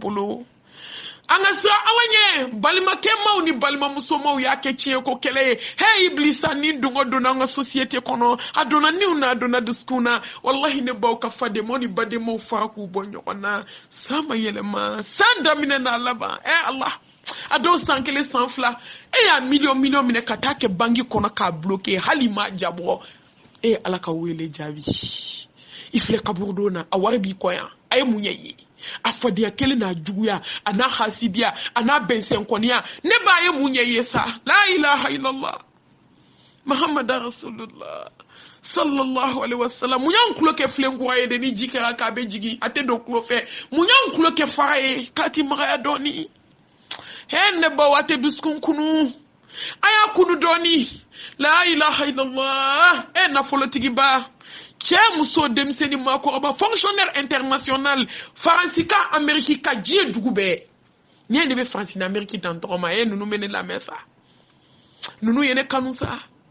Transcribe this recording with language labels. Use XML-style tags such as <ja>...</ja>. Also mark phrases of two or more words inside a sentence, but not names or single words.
<bm>bolo an ka sira ala ɲɛ balimakɛmaw ni balimamusomaw y'a kɛ tiɲɛ ko kɛlɛ ye hey iblisa ni dungɔ donna an ka société kɔnɔ a donna niw na a donna dusukun na wallahi ne baw ka fadenmaw ni badenmaw fara k'u bɔ ɲɔgɔn na san ma yɛlɛma san daminɛ n'a laban Allah a dɔw san 1 san 2 y'a million minɛ ka taa kɛ banki kɔnɔ k'a bloquer hali ma jabɔ ala ka wele jaabi i filɛ kaburu don na a wari b'i kɔ yan a ye mun ye a fadenya kelen n'a juguya a n'a hasidiya a n'a bɛnsɛnkɔniya ne b'a ye mun ye sa</bm> <ar>لا إله إلا الله محمد رسول الله صلى الله عليه وسلم</ar> <bm>mun y'an tulo kɛ filenkura ye de ni ji kɛra k'a bɛ jigin a tɛ don tulo fɛ mun y'an tulo kɛ fara ye k'a ti magaya dɔɔni ne baw a tɛ dusukun kunu a y'a kunu dɔɔni</bm> <ar>لا إله إلا الله</ar> <bm>nafolotigiba cɛ muso denmisɛnnin maakɔrɔba</bm> <fr>fonctionnaire international</fr> <bm>faransi ka Amérique ka diɲɛ dugu bɛɛ ne bɛ Faransi ni Amérique dan tɔgɔ ma ninnu bɛ ne lamɛn sa ninnu ye ne kanu sa</bm>